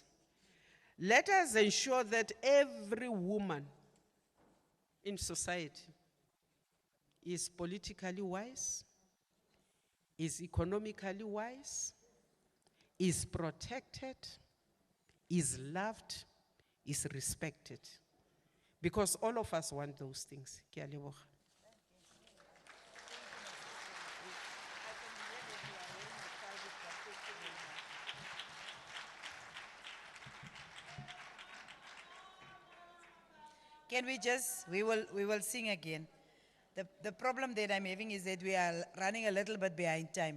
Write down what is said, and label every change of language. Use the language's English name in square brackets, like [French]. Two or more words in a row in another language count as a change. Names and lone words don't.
[English] Let us ensure that every woman in society is politically wise, is economically wise, is protected, is loved, is respected. Because all of us want those things. [Tswana] Ke a leboga. [English] Can we just, we will sing again. The problem that I'm having is that we are running a little bit behind time.